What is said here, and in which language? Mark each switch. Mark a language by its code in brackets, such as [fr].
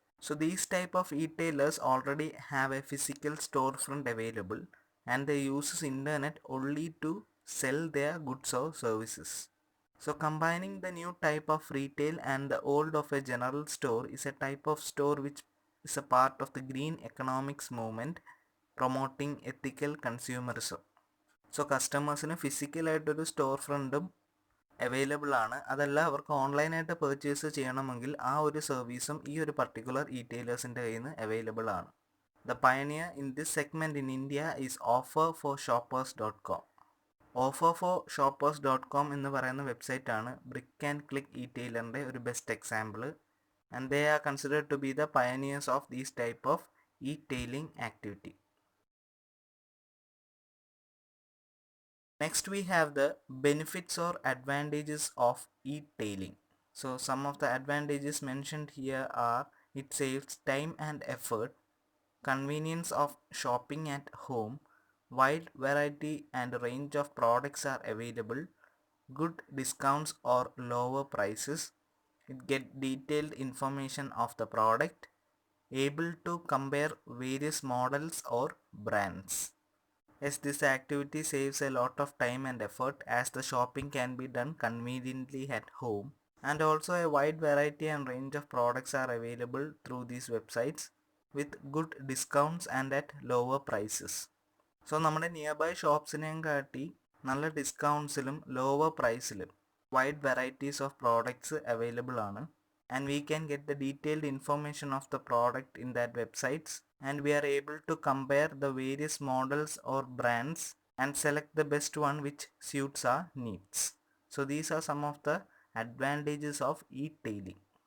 [en] So these type of e-tailers already have a physical storefront available and they use internet only to sell their goods or services. So combining the new type of retail and the old of a general store is a type of store which is a part of the green economics movement promoting ethical consumerism. [ml] So കസ്റ്റമേഴ്സിന് ഫിസിക്കലായിട്ടൊരു store ഫ്രണ്ടും available ആണ്. അതല്ല അവർക്ക് ഓൺലൈനായിട്ട് purchase ചെയ്യണമെങ്കിൽ ആ ഒരു സർവീസും ഈ ഒരു പർട്ടിക്കുലർ ഇ-ടെയിലേഴ്സിൻ്റെ കയ്യിൽ നിന്ന് അവൈലബിൾ ആണ്. [en] The pioneer in this segment in India is offerforshoppers.com. [ml] offerforshoppers.com എന്ന് പറയുന്ന വെബ്സൈറ്റാണ് ബ്രിക്ക് ആൻഡ് ക്ലിക്ക് ഇ-ടെയിലറിൻ്റെ ഒരു best example. [en] And they are considered to be the pioneers of these type of e-tailing activity. Next we have the benefits or advantages of e-tailing. So some of the advantages mentioned here are it saves time and effort, convenience of shopping at home, wide variety and range of products are available, good discounts or lower prices, it get detailed information of the product, able to compare various models or brands. Yes, this activity saves a lot of time and effort as the shopping can be done conveniently at home, and also a wide variety and range of products are available through these websites with good discounts and at lower prices. [ml] So നമ്മുടെ near by ഷോപ്സിനെയും കാട്ടി നല്ല ഡിസ്കൗണ്ട്സിലും lower പ്രൈസിലും wide varieties of products available ആണ്. [en] And we can get the detailed information of the product in that websites, and we are able to compare the various models or brands and select the best one which suits our needs. So these are some of the advantages of e-tailing.